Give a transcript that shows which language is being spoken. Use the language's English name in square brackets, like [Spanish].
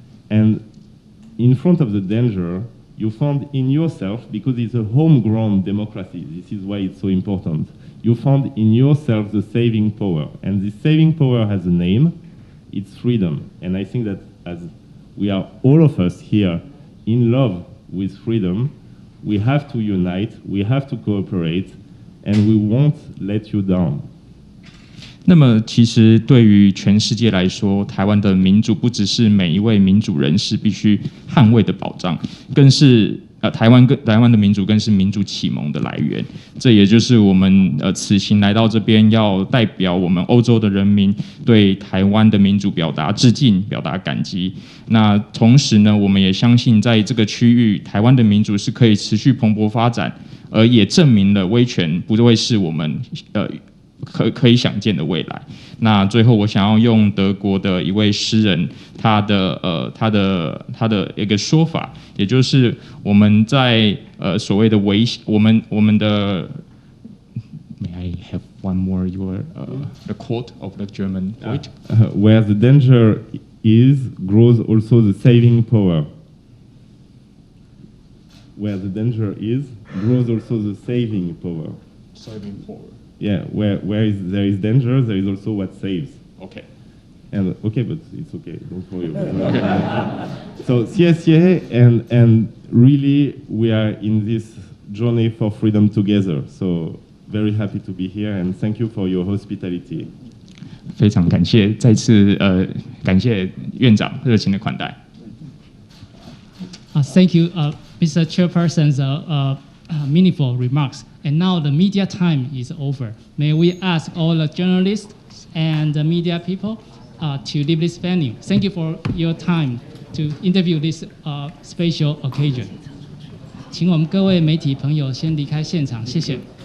[English] And in front of the danger, you found in yourself, because it's a homegrown democracy, this is why it's so important, you found in yourself the saving power. And this saving power has a name, it's freedom. And I think that as we are all of us here in love with freedom, we have to unite, we have to cooperate, and we won't let you down. [Chinese] 那么，其实对于全世界来说，台湾的民主不只是每一位民主人士必须捍卫的保障，更是台湾的民主更是民主启蒙的来源。这也就是我们此行来到这边，要代表我们欧洲的人民对台湾的民主表达致敬、表达感激。那同时呢，我们也相信在这个区域，台湾的民主是可以持续蓬勃发展，而也证明了威权不会是我们可以想见的未来。那最后，我想要用德国的一位诗人他的一个说法，也就是我们在所谓的我们的 [English] May I have one more the quote of the German poet? Where the danger is, grows also the saving power. Where the danger is, grows also the saving power. Saving power. Yeah, where there is danger, there is also what saves. Okay. And okay, but it's okay. Don't worry. So CSCA and really we are in this journey for freedom together. So very happy to be here and thank you for your hospitality. [Chinese] 非常感谢，再次感谢院长热情的款待。 [English] Thank you, Mr. Chairperson's meaningful remarks. And now the media time is over. May we ask all the journalists and the media people to leave this venue. Thank you for your time to interview this special occasion. [Chinese] 请我们各位媒体朋友先离开现场，谢谢。